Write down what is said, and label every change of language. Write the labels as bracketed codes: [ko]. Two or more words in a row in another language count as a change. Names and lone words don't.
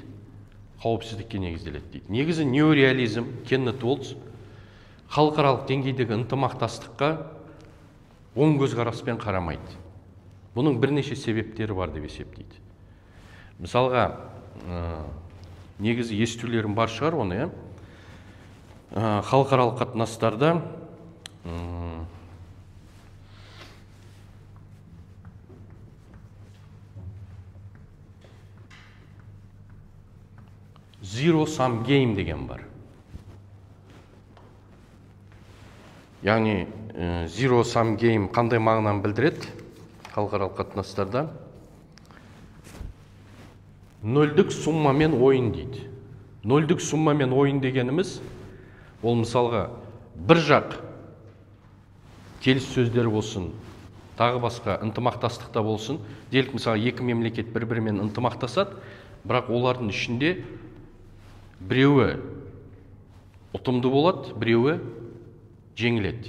[kk] Қауіпсіздікке негізделеді дейді. Негізі неореализм, Кеннет Уолтс, халықаралық деңгейдегі ынтымақтастыққа оң көзқараспен қарамайды. Бұның бірнеше себептері бар деп есептейді. Мысалға, негізі естулерім бар шығар оны, халықаралық қатынастарда [en] zero sum game [kk] деген бар. Яғни [en] zero sum game [kk] қандай мағынаны білдіреді халықаралық қатынастарда? Нөлдік суммамен ойын дейді. Нөлдік суммамен ойын дегеніміз, ол мысалға бір жақ келіссөздер болсын, тағы басқа ынтымақтастықта болсын, делік мысалы екі мемлекет бір-бірімен ынтымақтасады, бірақ олардың ішінде біреуі ұтымды болады, біреуі жеңіледі.